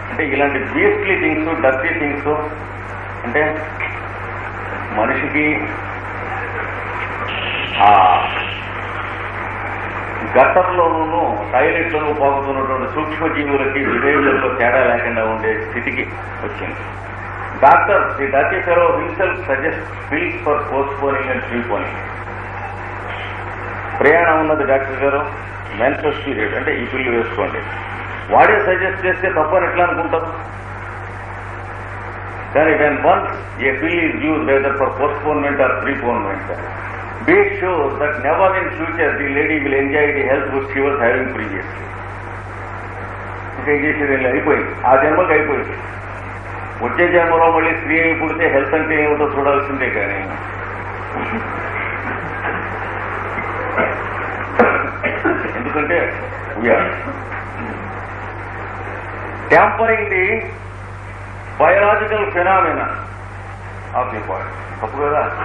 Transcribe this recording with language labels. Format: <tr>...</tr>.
<te>అంటే ఇలాంటి beastly things, dirty things, అంటే మనిషికి ఆ గట్టర్లోనూ టాయిలెట్లోనూ పాకుతున్నటువంటి సూక్ష్మజీవులకి బిహేవియర్లో తేడా లేకుండా ఉండే స్థితికి వచ్చింది.</te> <en>Doctor the dirty fellow himself suggest pills for postponing and preponing.</en> <te>ప్రయాణం ఉన్నది డాక్టర్ గారు, మెన్సెస్ పీరియడ్ అంటే ఈ పిల్లు వేసుకోండి. వాడే సజెస్ట్ చేస్తే తప్పని ఎట్లా అనుకుంటారు? కానీ</te> <en>When once a pill is use whether for postponement or preponement, be sure that never in future the lady will enjoy the health which she was having previously.</en> <te>ఇంకా చేసేది అయిపోయింది, ఆ జన్మకి అయిపోయింది. వచ్చే జన్మలో మళ్ళీ స్త్రీ అయి పుడితే హెల్త్ అంటే ఏమిటో చూడాల్సిందే. కానీ ఎందుకంటే</te> <en>We are tampering the biological phenomena of the body.</en> <te>తప్పు కదా.</te>